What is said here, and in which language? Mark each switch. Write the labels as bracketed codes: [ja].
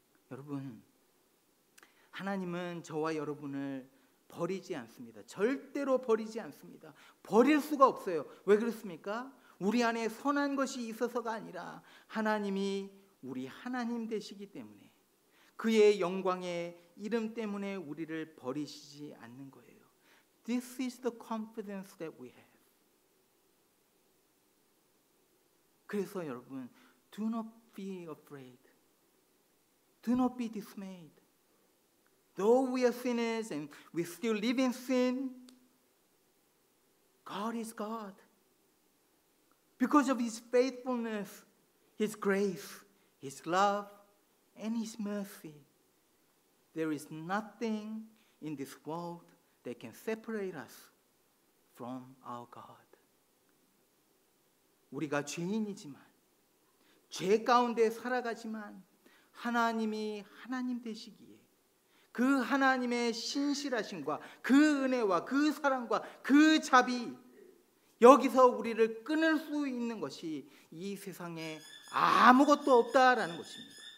[ko] 여러분 하나님은 저와 여러분을 버리지 않습니다. 절대로 버리지 않습니다. 버릴 수가 없어요. 왜 그렇습니까? 우리 안에 선한 것이 있어서가 아니라 하나님이 우리 하나님 되시기 때문에 그의 영광의 이름 때문에 우리를 버리시지 않는 거예요. [en] This is the confidence that we have. [ko] 그래서 여러분, [en] do not be afraid. Do not be dismayed. Though we are sinners and we still live in sin, God is God. Because of His faithfulness, His grace, His love, and His mercy, there is nothing in this world that can separate us from our God. [ko] 우리가 죄인이지만, 죄 가운데 살아가지만 하나님이 하나님 되시기에 그 하나님의 신실하심과 그 은혜와 그 사랑과 그 자비, 여기서 우리를 끊을 수 있는 것이 이 세상에 아무것도 없다라는 것입니다.